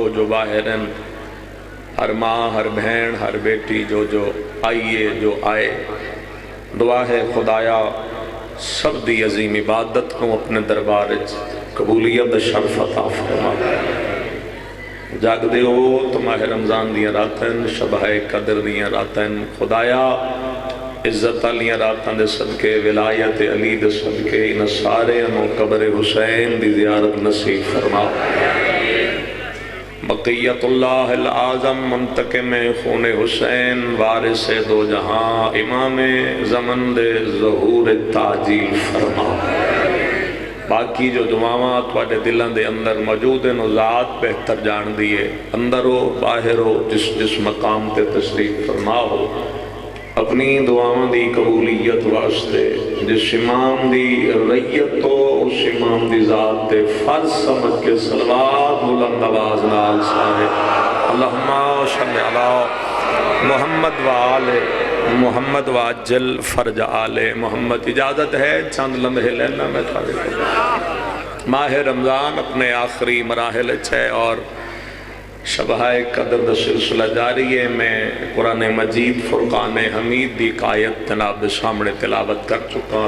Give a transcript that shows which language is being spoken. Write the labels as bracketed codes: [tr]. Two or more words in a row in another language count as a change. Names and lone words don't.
[pa] جو باہر ہیں ہر ماں ہر بہن ہر بیٹی جو آئیے جو آئے دعا ہے خدایا سب دی عظیم عبادت کو اپنے دربار قبولیت شرف عطا فرما جاگ دے ہو تو ماہ رمضان دیاں راتیں شبہ قدر دیاں راتیں خدایا عزت علیہ راتاں دے صدقے ولایت علی دے صدقے ان سارے انو قبر حسین دی زیارت نصیب فرما بقیت اللہ العظم منتقم خون حسین وارث دو جہاں امام زمن دے ظہور تاجیل فرما باقی جو دعاواں تواڈے دلاں دے اندر موجود ہیں ذات بہتر جان دیے، اندر ہو باہر ہو، جس مقام تے تشریف فرما ہو، اپنی دعاواں دی قبولیت واسطے جس امام دی ریت تو اس امام دی ذات تے فرض سمجھ کے صلوات بلند آواز نال سارے [ar] اللہم صلی علی محمد وآل محمد واجل فرج آل محمد۔ [pa] اجازت ہے چند لمحے لینا میں تھوڑے کو۔ ماہ رمضان اپنے آخری مراحل ہے اور شبہ قدر دا سلسلہ جاری ہے۔ میں قرآن مجید فرقان حمید دی آیت جناب دے سامنے تلاوت کر چکا ہوں۔